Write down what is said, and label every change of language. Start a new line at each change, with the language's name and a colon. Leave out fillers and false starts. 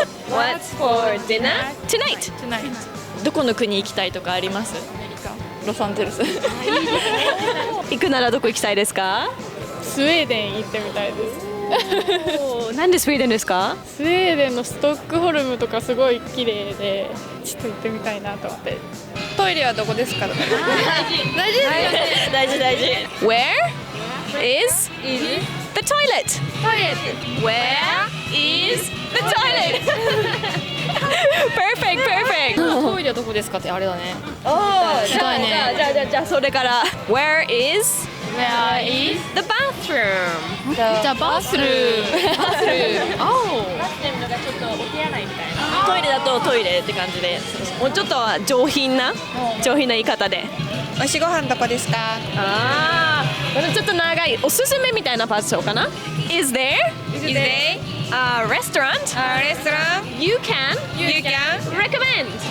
English: What's for dinner tonight?
Japanese: どこの国行きたいとかあります？ロサンゼルス。行くならどこ行きたいですか？スウェーデン行ってみたいです。なんでスウェーデンですか？スウェーデンのストックホルムとかすごい綺麗で、ちょっと行ってみたいなと思って。トイレはどこですか？大事大事。
English: Where is the toilet? Where is the toilet? Perfect.
Japanese: トイレはどこですかってあれだね。じゃあそれから
English: Where is the bathroom? The bathroom.
Japanese: トイレだとトイレって感じで、もうちょっと上品な言い方で。おいしいご飯どこですか？ちょっと長いおすすめみたいなパーツかな。
English: Is there a restaurant you can recommend?